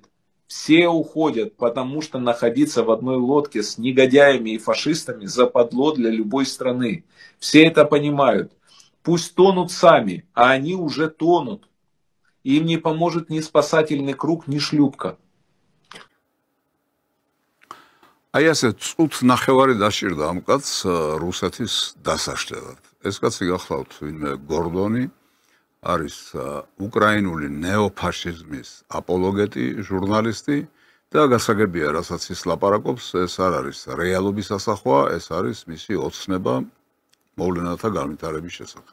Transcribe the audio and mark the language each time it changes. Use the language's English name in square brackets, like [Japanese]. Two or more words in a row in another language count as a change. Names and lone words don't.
[Russian] Все уходят, потому что находиться в одной лодке с негодяями и фашистами западло для любой страны. Все это понимают. Пусть тонут сами, а они уже тонут. Им не поможет ни спасательный круг, ни шлюпка. [Georgian] აი ასე წუთ ნახევარი დაშირდა ამ კაცს რუსეთის დასაშლელად. ეს კაცი გახლავთ ვინმე გორდონი არის უკრაინული ნეოფაშიზმის აპოლოგეტი, ჟურნალისტი და გასაგებია, რასაც ის ლაპარაკობს, ეს არ არის რეალობის ასახვა, ეს არის მისი ოცნება მოვლენათა განვითარების შესახებ.